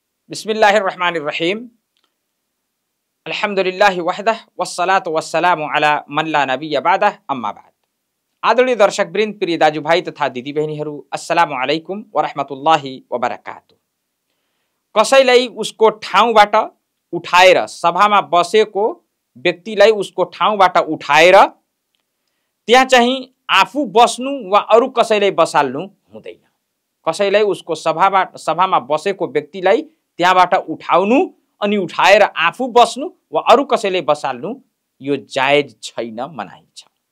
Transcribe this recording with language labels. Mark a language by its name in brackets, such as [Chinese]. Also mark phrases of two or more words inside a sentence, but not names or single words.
[Arabic] بسم الله الرحمن الرحيم الحمد لله وحده والصلاة والسلام على من لا نبي بعده أما بعد. [Nepali] आदरणीय दर्शकवृन्द, प्रिय दाजुभाइ तथा दिदीबहिनीहरू, [Arabic] السلام عليكم ورحمة الله وبركاته. [Nepali] कसैलाई उसको ठाउँबाट उठाएर सभामा बसेको व्यक्तिलाई उसको ठाउँबाट उठाएर त्यहाँ चाहिँ आफू बस्नु वा अरू कसैलाई बसाल्नु हुँदैन। कसैलाई उसको सभामा बसेको व्यक्तिलाई त्यहाँबाट उठाउनु अनि उठाएर आफू बस्नु वा अरू कसैले बसाल्नु यो जायज छैन, मनाही छ।